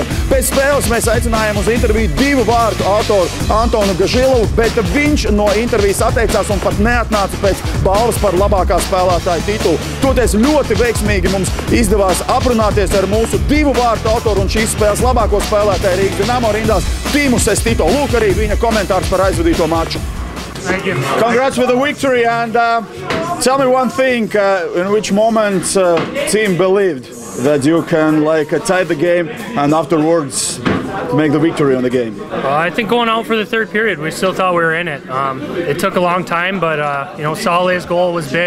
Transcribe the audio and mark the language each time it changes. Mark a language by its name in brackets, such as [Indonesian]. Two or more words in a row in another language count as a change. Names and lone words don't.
[Latvian] Pēc spēles mēs aicinājām uz interviju 2 vārtu autoru Antonu Gažilovu, bet viņš no intervijas atteicās un pat neatnāca pēc balvas par labākā spēlētāja titulu. Toties ļoti veiksmīgi mums izdevās aprunāties ar mūsu 2 vārtu autoru un šīs spēles labāko spēlētāju Rīgas Dinamo rindās Timu Sestito. Lūk arī viņa komentārs par aizvadīto maču. [English] Congrats with the victory, and tell me one thing, in which moment team believed that you can tie the game and afterwards make the victory on the game? I think going out for the third period, we still thought we were in it. It took a long time, but Saleh's goal was big.